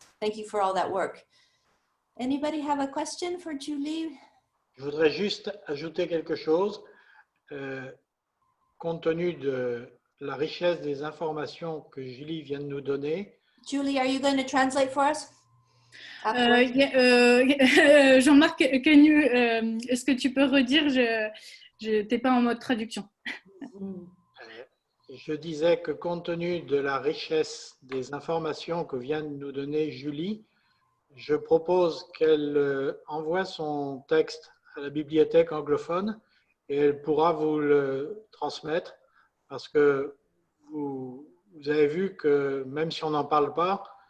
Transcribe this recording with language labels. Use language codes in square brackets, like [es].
[en] Thank you for all that work. Anybody have a question for Julie? [fr] Je voudrais juste ajouter quelque chose. Compte tenu de la richesse des informations que Julie vient de nous donner. [en] Julie, are you going to translate for us? Afterwards? [fr] Jean-Marc, est-ce que tu peux redire? Je n'étais pas en mode traduction. Je disais que compte tenu de la richesse des informations que vient de nous donner Julie, je propose qu'elle envoie son texte à la bibliothèque anglophone et elle pourra vous le transmettre parce que vous avez vu que même si on n'en parle pas,